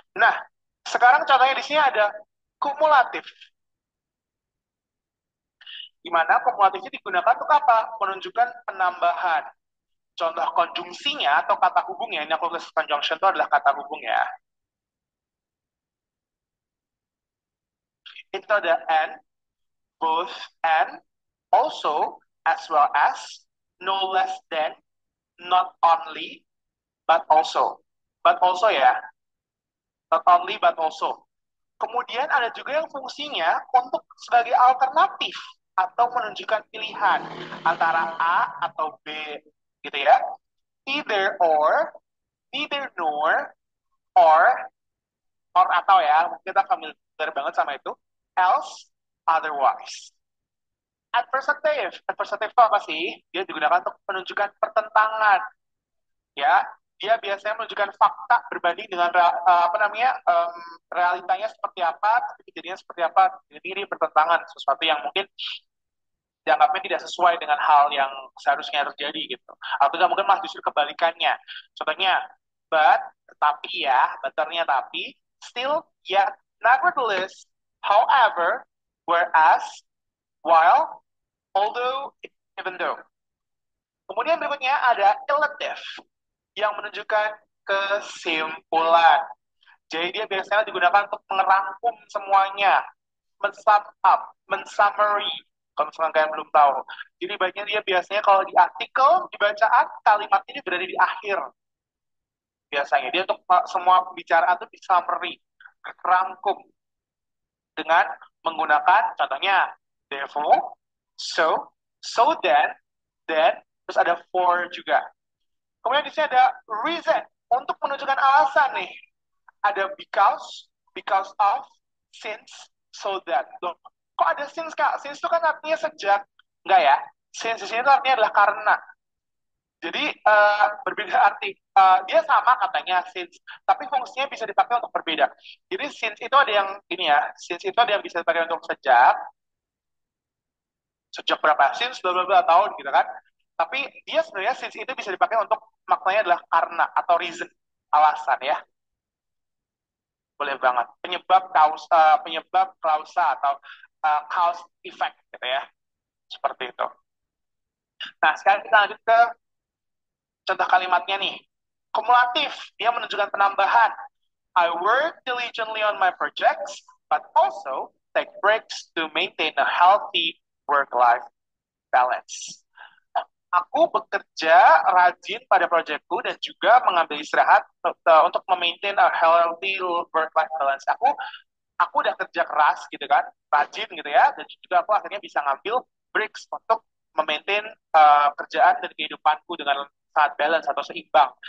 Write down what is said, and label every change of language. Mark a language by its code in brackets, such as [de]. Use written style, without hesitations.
[id] Nah, sekarang contohnya di sini ada kumulatif. Di mana kumulatifnya digunakan untuk apa? Menunjukkan penambahan. Contoh konjungsinya atau kata hubungnya, ini aku tulis conjunction itu adalah kata hubung ya. Itu ada and, both, and, also, as well as, no less than, not only, but also. But also ya, not only but also. Kemudian ada juga yang fungsinya untuk sebagai alternatif atau menunjukkan pilihan antara A atau B gitu ya. Either or, neither nor, or, atau ya, mungkin kita familiar banget sama itu. Else, otherwise. Adversative, adversative itu apa sih? Dia digunakan untuk menunjukkan pertentangan ya, dia biasanya menunjukkan fakta berbanding dengan apa namanya realitanya seperti apa, tapi kejadiannya seperti apa, jadi bertentangan sesuatu yang mungkin dianggapnya tidak sesuai dengan hal yang seharusnya terjadi gitu, atau juga mungkin malah justru kebalikannya. Contohnya, but tetapi ya, betternya tapi, still, yet, nevertheless, however, whereas, while, although, even though. Kemudian berikutnya ada relative yang menunjukkan kesimpulan. Jadi dia biasanya digunakan untuk merangkum semuanya, men-sum up, men-summary, kalau misalkan kalian belum tahu. Jadi baiknya dia biasanya kalau di artikel, di bacaan, kalimat ini berada di akhir. Biasanya dia untuk semua pembicaraan itu di summary, rangkum dengan menggunakan contohnya therefore, so, so then, terus ada for juga. Kemudian di sini ada reason untuk menunjukkan alasan nih. Ada because of, since, so that. Loh, kok ada since Kak? Since itu kan artinya sejak. Enggak ya? Since di sini itu artinya adalah karena. Jadi berbeda arti. Dia sama katanya since, tapi fungsinya bisa dipakai untuk berbeda. Jadi since itu ada yang ini ya, since itu ada yang bisa dipakai untuk sejak berapa since bla bla bla tahun gitu kan. Tapi dia sebenarnya since itu bisa dipakai untuk maknanya adalah karena atau reason, alasan ya. Boleh banget. Penyebab klausa atau cause effect gitu ya. Seperti itu. Nah, sekarang kita lanjut ke contoh kalimatnya nih. Kumulatif, dia menunjukkan penambahan. [en] I work diligently on my projects, but also take breaks to maintain a healthy work-life balance. [id] Aku bekerja rajin pada proyekku dan juga mengambil istirahat untuk memaintain [en] a healthy work-life balance. [id] Aku udah kerja keras gitu kan, rajin gitu ya, dan juga aku akhirnya bisa ngambil breaks untuk memaintain kerjaan dan kehidupanku dengan sangat balance atau seimbang.